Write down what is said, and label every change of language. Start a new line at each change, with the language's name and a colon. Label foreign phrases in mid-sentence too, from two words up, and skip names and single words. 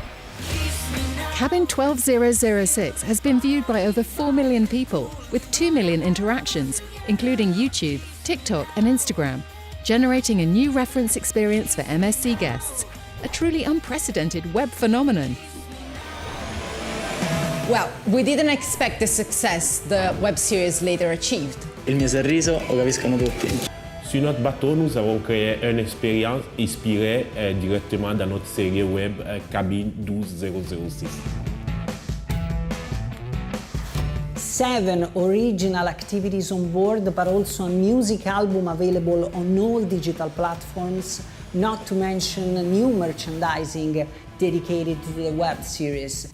English: Cabin 12006 has been viewed by over 4 million people, with 2 million interactions, including YouTube, TikTok and Instagram, generating a new reference experience for MSC guests, a truly unprecedented web phenomenon. Well, we didn't expect the success the web series later achieved.
Italian: Il mio sorriso lo capiscono tutti.
French: Sur notre bateau, nous avons créé une expérience inspirée directement dans notre série web Cabine 12006.
English: 7 original activities on board, but also a music album available on all digital platforms, not to mention new merchandising dedicated to the web series.